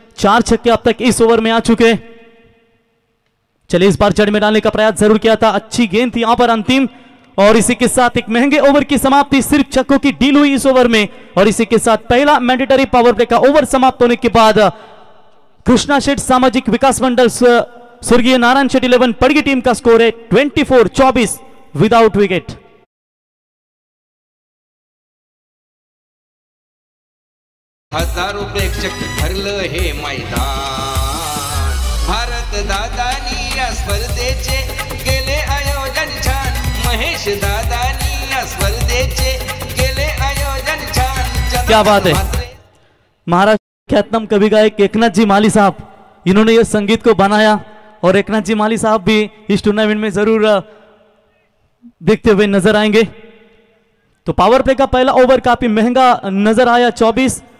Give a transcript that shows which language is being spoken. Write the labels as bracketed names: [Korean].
[Hindi] 4 छक्के अब तक इस ओवर में आ चुके। चलिए इस बार जड़ में डालने का प्रयास जरूर किया था, अच्छी गेंद थी यहां पर अंतिम, और इसी के साथ एक महंगे ओवर की समाप्ति, सिर्फ छक्कों की डील हुई इस ओवर में। और इसी के साथ पहला मैंडेटरी पावर प्ले का ओवर समाप्त होने के बाद कृष्णा शेठ सामाजिक विकास मंडल स्वर्गीय नारायण शेठ 11 पड़गी टीम का स्कोर है 24-24 [English] Without wicket. [Marathi] हजारो प्रेक्षक भरलं हे मैदान, भारत दादानी या स्पर्धेचे केले आयोजन छान, महेश दादानी या स्पर्धेचे केले आयोजन छान। [Hindi] क्या बात है, महाराष्ट्र ख्यातनाम कवि गायक एकनाथ जी माली साहब, इन्होंने ये संगीत को बनाया और एकनाथ जी माली साहब भी इस टूर्नामेंट में जरूर देखते हुए नजर आएंगे। तो पावर प्ले का पहला ओवर काफी महंगा नजर आया 24।